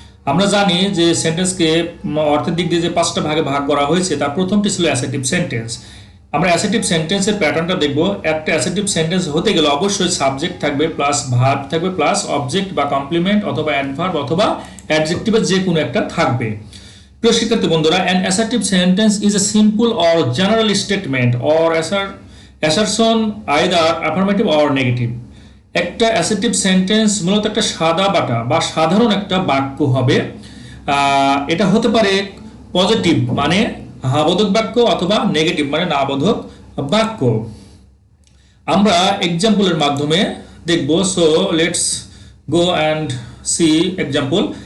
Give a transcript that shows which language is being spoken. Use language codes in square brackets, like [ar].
[bn] আমরা জানি যে সেন্টেন্সকে অর্থের দিক দিয়ে যে 5টা ভাগে ভাগ করা হয়েছে তার প্রথমটি ছিল অ্যাসার্টিভ সেন্টেন্স। আমরা অ্যাসার্টিভ সেন্টেন্সের প্যাটার্নটা দেখব। একটা অ্যাসার্টিভ সেন্টেন্স হতে গেলে অবশ্যই সাবজেক্ট থাকবে, প্লাস ভার্ব থাকবে, প্লাস অবজেক্ট বা কমপ্লিমেন্ট অথবা অ্যাডভার্ব অথবা অ্যাডজেক্টিভের যে কোনো একটা থাকবে। প্রিয় শিক্ষার্থী বন্ধুরা, [en] an assertive sentence is a simple or general statement or assertion either affirmative or negative. [bn] একটা অ্যাসার্টিভ সেন্টেন্স মূলত একটা সাদা বাটা বা সাধারণ একটা বাক্য হবে। এটা হতে পারে পজিটিভ মানে হ্যাঁবোধক বাক্য অথবা নেগেটিভ মানে না বোধক বাক্য। আমরা এক্সাম্পলের মাধ্যমে দেখব। [en] So let's go and see example.